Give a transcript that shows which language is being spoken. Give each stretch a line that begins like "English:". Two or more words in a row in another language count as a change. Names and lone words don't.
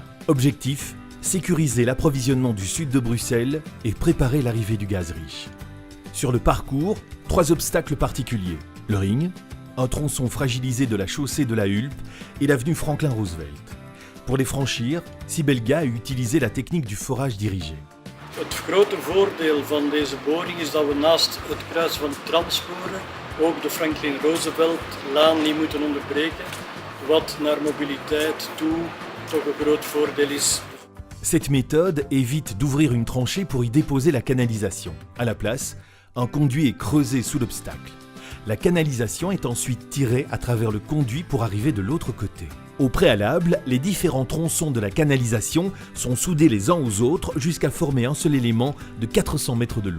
French: Objectif, sécuriser l'approvisionnement du sud de Bruxelles et préparer l'arrivée du gaz riche. Sur le parcours, 3 obstacles particuliers. Le ring, un tronçon fragilisé de la chaussée de la Hulpe et l'avenue Franklin Roosevelt. Pour les franchir, Sibelga a utilisé la technique du forage dirigé.
Dutch: Het grote voordeel van deze boring is dat we naast het kruisen van de tramsporen ook de Franklin Roosevelt-laan niet moeten onderbreken, wat naar mobiliteit toe toch een groot voordeel is.
French: Cette méthode évite d'ouvrir une tranchée pour y déposer la canalisation. À la place, un conduit est creusé sous l'obstacle. La canalisation est ensuite tirée à travers le conduit pour arriver de l'autre côté. Au préalable, les différents tronçons de la canalisation sont soudés les uns aux autres jusqu'à former un seul élément de 400 mètres de long.